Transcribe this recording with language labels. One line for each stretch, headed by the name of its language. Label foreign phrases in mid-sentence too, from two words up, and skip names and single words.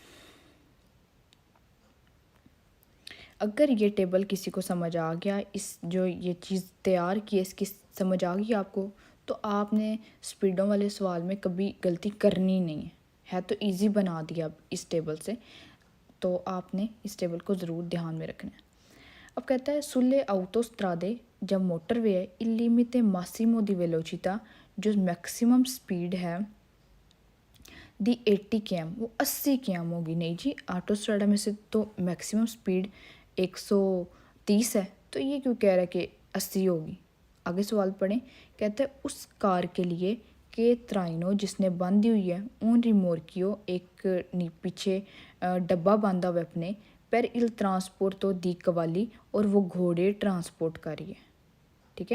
Hindi: अगर ये टेबल किसी को समझ आ गया, इस जो ये चीज़ तैयार की है इसकी समझ आ गई आपको, तो आपने स्पीडों वाले सवाल में कभी गलती करनी नहीं है तो इजी बना दिया अब इस टेबल से, तो आपने इस टेबल को ज़रूर ध्यान में रखना है। अब कहता है
Italian: sulle autostrade
Hindi: जब मोटरवे है
Italian: il limite massimo di velocità,
Hindi: जो
English: maximum speed
Hindi: है दी 80 km, वो 80 km होगी। नहीं जी, ऑटोस्ट्राडा में से तो
English: maximum speed
Hindi: 130 है, तो ये क्यों कह रहा है कि 80 होगी। आगे सवाल पढ़ें, कहते हैं उस कार के लिए
Italian: che traina
Hindi: जिसने बांधी हुई है
Italian: un rimorchio
Hindi: एक पीछे डब्बा बांधा हुआ अपने पर
Italian: il trasporto di cavalli,
Hindi: और वो घोड़े ट्रांसपोर्ट कर रही है, ठीक है।